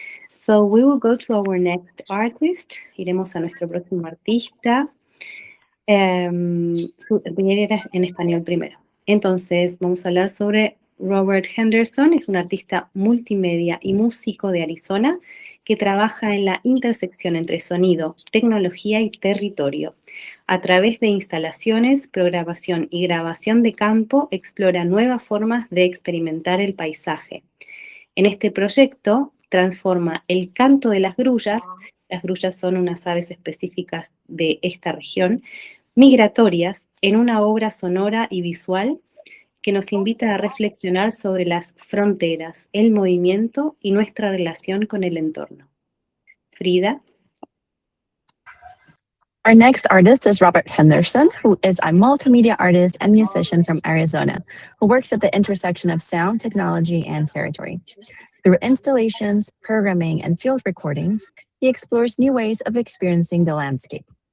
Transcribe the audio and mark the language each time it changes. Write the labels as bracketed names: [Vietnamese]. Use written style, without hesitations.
[English] So we will go to our next artist. [Spanish] Iremos a nuestro próximo artista. Voy a ir en español primero. Entonces, vamos a hablar sobre Robert Henderson. Es un artista multimedia y músico de Arizona que trabaja en la intersección entre sonido, tecnología y territorio. A través de instalaciones, programación y grabación de campo, explora nuevas formas de experimentar el paisaje. En este proyecto, transforma el canto de las grullas son unas aves específicas de esta región, migratorias, en una obra sonora y visual que nos invita a reflexionar sobre las fronteras, el movimiento y nuestra relación con el entorno. Frida. [English] Our next artist is Robert Henderson, who is a multimedia artist and musician from Arizona, who works at the intersection of sound, technology, and territory. Through installations, programming, and field recordings, he explores new ways of experiencing the landscape.